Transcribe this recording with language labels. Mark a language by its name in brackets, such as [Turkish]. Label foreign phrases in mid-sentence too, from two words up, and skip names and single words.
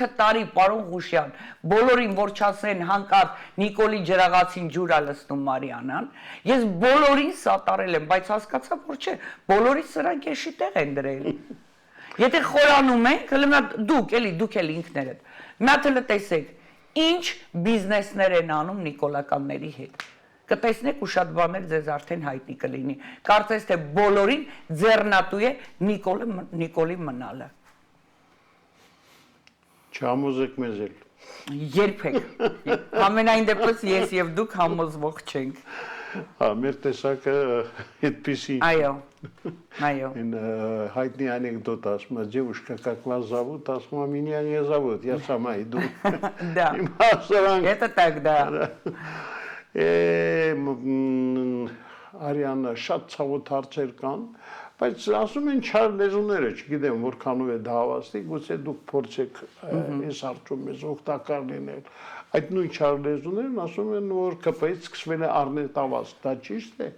[Armenian] տարի պարոն Ղուշյան, բոլորին որ չասեն հանկարծ Նիկոլի ջրաղացին ջուր է լցնում Մարիանան, ես բոլորին սատարել եմ, բայց հասկացա, որ չէ, բոլորի սրանք էշի տեղ են դրել։ Եթե խորանում ենք, դուք էլ ինքներդ, մի հատ էլ տեսեք, ինչ բիզնեսներ են անում նիկոլականների հետ։ Կտեսնեք ու շատ բաներ ձեզ արդեն հայտնի կլինի։ Կարծես թե բոլորին ձեռնատու է Նիկոլի մնալը։ Չհամոզեք մեզ էլ։ Երբեք։ Ամենայն դեպս ես եւ դուք համոզվող չենք։ Մեր տեսակը այդպիսի։ Այո։ Հայտնի անեկդոտ ասում է, [Russian] девушка как вас зовут, [Armenian] ասում է, [Russian] меня не зовут, я сама иду։ Да. Это так, да։ [Armenian] Արիանը շատ ցավոտ հարցեր կան, բայց ասում են չար լեզուները, չգիտեմ որքանով է դա հավաստի, գուցե դուք փորձեք այս հարցում մեզ օգտակար լինել։ Այդ նույն չար լեզուներն ասում են, որ ԿՊ-ից սկսվել է առնետավազ, դա ճիշտ է։